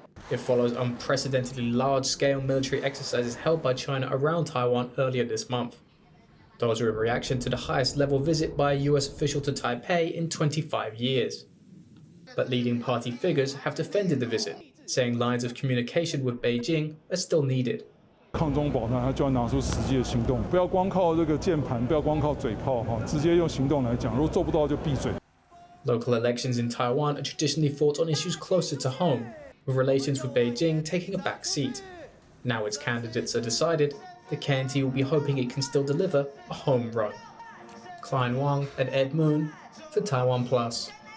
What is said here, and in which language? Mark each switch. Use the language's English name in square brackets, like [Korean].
[English] It follows unprecedentedly large-scale military exercises held by China around Taiwan earlier this month. Those are in reaction to the highest-level visit by a US official to Taipei in 25 years. But leading party figures have defended the visit, saying lines of communication with Beijing are still needed. [Chinese] 抗中保台，它就要拿出实际的行动，不要光靠这个键盘，不要光靠嘴炮，直接用行动来讲。如果做不到就闭嘴。 [English] Local elections in Taiwan are traditionally fought on issues closer to home, with relations with Beijing taking a back seat. Now its candidates are decided, the KMT will be hoping it can still deliver a home run. Klein Wang and Ed Moon for TaiwanPlus.